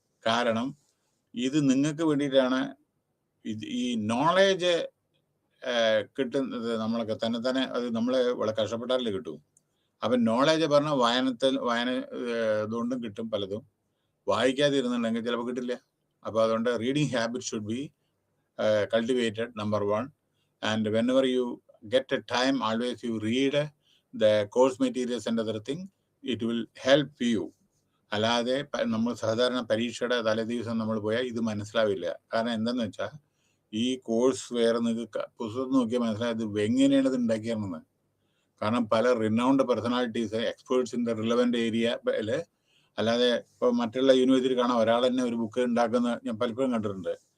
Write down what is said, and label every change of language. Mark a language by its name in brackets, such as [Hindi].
[Malayalam] കാരണം ഇത് നിങ്ങൾക്ക് വേണ്ടിയിട്ടാണ്. ഈ നോളേജ് കിട്ടുന്നത് നമ്മളൊക്കെ തന്നെ അത് നമ്മൾ വളരെ കഷ്ടപ്പെട്ടാലേ കിട്ടും. അപ്പം നോളേജ് പറഞ്ഞാൽ വായന ഇതുകൊണ്ടും കിട്ടും പലതും. വായിക്കാതിരുന്നുണ്ടെങ്കിൽ ചിലപ്പോൾ കിട്ടില്ല. അപ്പോൾ അതുകൊണ്ട് [English] Reading habit should be cultivated, number one. And whenever you get a time, always you read the course materials and other thing. It will help you. [Malayalam] അല്ലാതെ നമ്മൾ സാധാരണ പരീക്ഷയുടെ തലേദിവസം നമ്മൾ പോയാൽ ഇത് മനസ്സിലാവില്ല. കാരണം എന്താണെന്ന് വെച്ചാൽ ഈ കോഴ്സ് വേറെ നിങ്ങൾക്ക് പുസ്തകം നോക്കിയാൽ മനസ്സിലായത് എങ്ങനെയാണ് ഇത് ഉണ്ടാക്കിയതെന്ന്. കാരണം പല renowned personalities, [English] experts in the relevant area [Malayalam] അല്ലാതെ ഇപ്പോൾ മറ്റുള്ള യൂണിവേഴ്സിറ്റി കാണാൻ ഒരാൾ തന്നെ ഒരു ബുക്ക് ഉണ്ടാക്കുന്ന ഞാൻ പലപ്പോഴും കണ്ടിട്ടുണ്ട്.